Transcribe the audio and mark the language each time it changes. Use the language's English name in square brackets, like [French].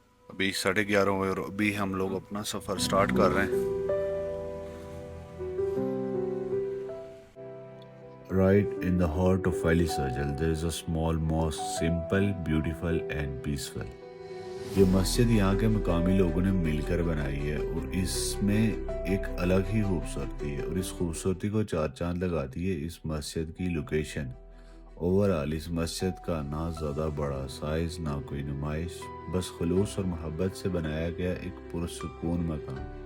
[Hindi] अभी 11:30 हुए और अभी हम लोग अपना सफ़र स्टार्ट कर रहे हैं। [English] Right in the heart of Ali Sajal, there is a small mosque, simple, beautiful and peaceful. [Hindi] ये मस्जिद यहाँ के मकामी लोगों ने मिलकर बनाई है, और इसमें एक अलग ही खूबसूरती है, और इस खूबसूरती को चार चांद लगाती है इस मस्जिद की लोकेशन। ओवरऑल इस मस्जिद का ना ज़्यादा बड़ा साइज़, ना कोई नुमाइश, बस खुलूस और मोहब्बत से बनाया गया एक पुरसुकून मकान।